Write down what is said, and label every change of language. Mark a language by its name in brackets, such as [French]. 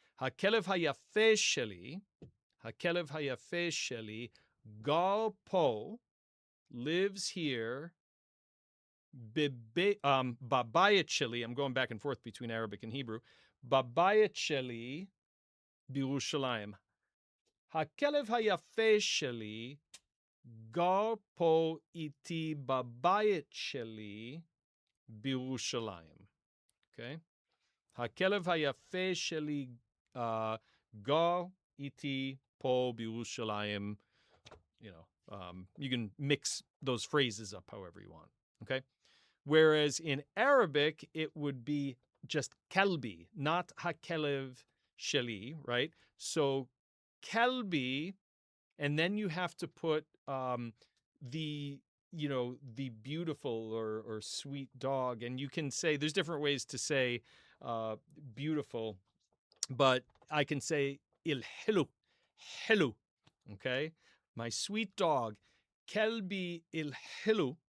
[Hebrew] Hakelev hayafe sheli, hakelev hayafe sheli, gal po, [English] lives here, [Hebrew] babayet sheli, [English] I'm going back and forth between Arabic and Hebrew, [Hebrew] babayet sheli בירושלים. הכלב היפה שלי גר פה איתי בבית שלי בירושלים. Okay? הכלב היפה שלי גר איתי פה בירושלים. [English] You can mix those phrases up however you want. Okay? Whereas in Arabic, it would be just kalbi, not hakelev sheli, right? So kalbi, and then you have to put the the beautiful or sweet dog, and you can say there's different ways to say beautiful, but I can say il hilu, hilu, okay, my sweet dog, [Arabic] kelbi il hilu.